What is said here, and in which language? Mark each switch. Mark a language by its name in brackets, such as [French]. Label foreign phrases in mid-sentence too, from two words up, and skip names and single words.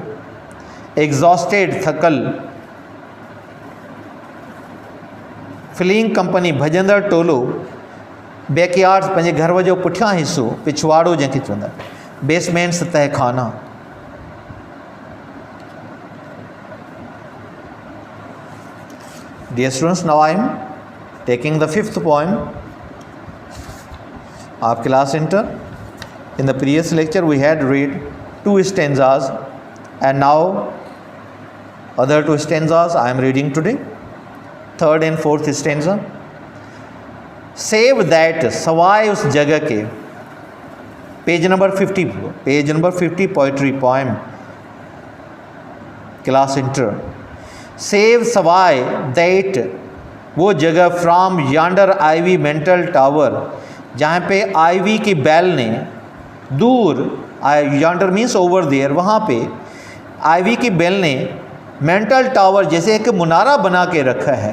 [Sindhi] एग्जॉस्टेड, थकल। [English] fleeing company, [Sindhi] भॼंदड़ टोलो। बैकयार्ड, पंहिंजे घर जो पुठियां हिसो, पिछवाड़ो जंहिंखे चवंदा। बेसमेंट, सतह खाना। [English] Dear students, now I am taking the 5th poem of class inter. In the previous lecture we had read 2 stanzas and now other 2 stanzas I am reading today, 3rd and 4th stanza. Save that, [Urdu] سوائے اس جگہ کے. [English] page number 50 poetry poem class inter. [Urdu] سیو، سوائے دیٹ، وہ جگہ [English] from yonder ivy mantle tower, [Urdu] جہاں پہ آئیوی کی بیل نے دور, [English] yonder means over there, [Urdu] وہاں پہ آئیوی کی بیل نے [English] mantle tower [Urdu] جیسے ایک منارہ بنا کے رکھا ہے.